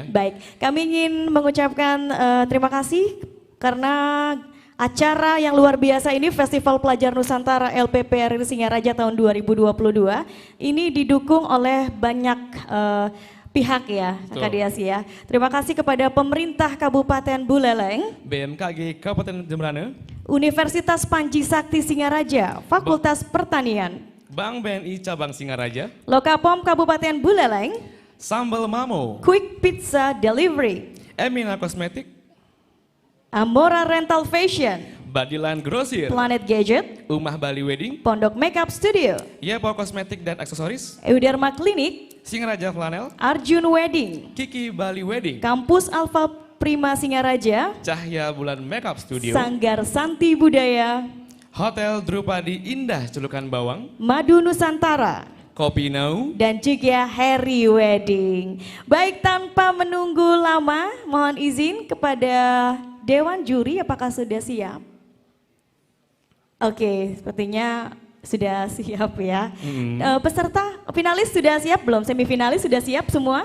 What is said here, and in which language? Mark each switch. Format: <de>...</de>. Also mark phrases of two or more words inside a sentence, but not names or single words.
<id>Baik, kami ingin mengucapkan terima kasih karena acara yang luar biasa ini Festival Pelajar Nusantara LPPRI Singaraja tahun 2022 ini didukung oleh banyak pihak ya, Kak Dias ya. Terima kasih kepada pemerintah Kabupaten Buleleng, BMKG Kabupaten Jemberana, Universitas Panji Sakti Singaraja, Fakultas Pertanian, Bank BNI Cabang Singaraja, Lokapom Kabupaten Buleleng, Sambal Mamo, Quick Pizza Delivery, Emina Kosmetik, Amora Rental Fashion, Badilan Grosir, Planet Gadget, Umah Bali Wedding, Pondok Makeup Studio, Yepo Kosmetik dan Aksesoris, Euderma Klinik, Singaraja Flanel, Arjun Wedding, Kiki Bali Wedding, Kampus Alfa Prima Singaraja, Cahya Bulan Makeup Studio, Sanggar Santi Budaya, Hotel Drupadi Indah Celukan Bawang, Madu Nusantara, Kopi Now, dan juga Harry Wedding. Baik, tanpa menunggu lama, mohon izin kepada Dewan Juri, apakah sudah siap? Oke, sepertinya sudah siap ya. Peserta finalis sudah siap belum? Semifinalis sudah siap semua?</id>